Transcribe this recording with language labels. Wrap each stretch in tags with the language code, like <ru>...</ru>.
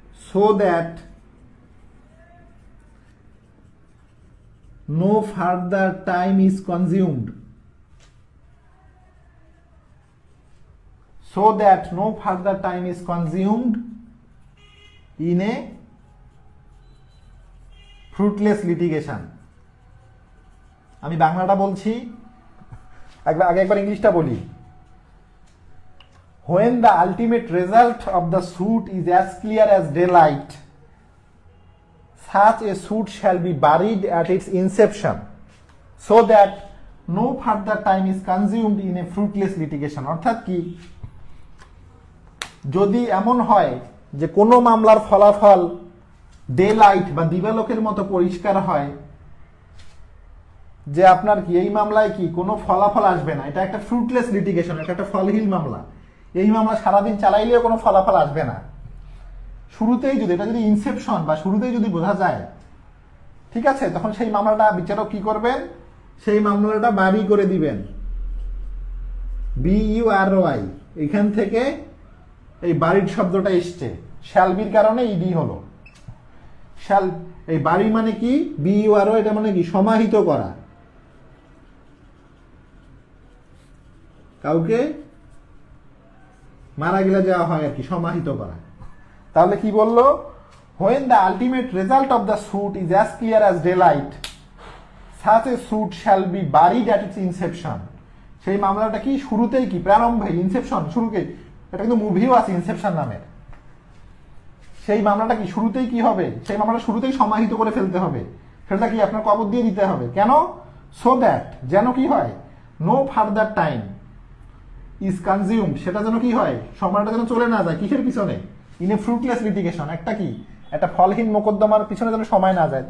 <en>so that no further time is consumed, so that no further time is consumed in a fruitless litigation.</en> <bn>আমি বাংলাটা বলছি, আগে একবার ইংলিশটা বলি।</bn> <en>When the ultimate result of the suit is as clear as daylight, such a suit shall be buried at its inception, so that no further time is consumed in a fruitless litigation.</en> <bn>অর্থাৎ কি, যদি এমন হয় যে কোনো মামলার ফলাফল day light বা দিবালোকের মতো পরিষ্কার হয়, যে আপনার কি এই মামলায় কি কোনো ফলাফল আসবে না, এটা একটা ফ্রুটলেস লিটিগেশন, এটা একটা ফলহীন মামলা, এই মামলা সারাদিন চালাইলেও কোনো ফলাফল আসবে না, শুরুতেই যদি এটা যদি ইনসেপশন বা শুরুতেই যদি বোঝা যায়, ঠিক আছে, তখন সেই মামলাটা বিচারক কি করবেন, সেই মামলাটা বারি করে দিবেন। BURY, এখান থেকে এই বাড়ির শব্দটা এসছে, শ্যালবির কারণে ইডি হলো। শ্যাল, এই বাড়ি মানে কি, BURY, এটা মানে কি সমাহিত করা, কাউকে মারা গেলে যাওয়া হয় আর কি, সমাহিত করা। তাহলে কি বললো,</bn> <en>when the ultimate result of the suit is as clear as daylight, such a suit shall be buried at its inception.</en> <bn>সেই মামলাটা কি শুরুতেই কি প্রারম্ভে, ইনসেপশন, শুরুতে, এটা কিন্তু মুভিও আছে ইনসেপশন নামের। সেই মামলাটা কি শুরুতেই কি হবে, সেই মামলাটা শুরুতেই সমাহিত করে ফেলতে হবে, সেটা কি আপনার কবর দিয়ে দিতে হবে। কেন,</bn> <en>so that,</en> <bn>যেন কি হয়,</bn> <en>no further time is consume,</en> <bn>সেটা যেন কি হয়, সময়টা যেন চলে না যায় কিসের পিছনে,</bn> <en>in a fruitless litigation,</en> <bn>একটা কি, একটা ফলহীন মোকদ্দমার পিছনে যেন সময় না যায়।</bn>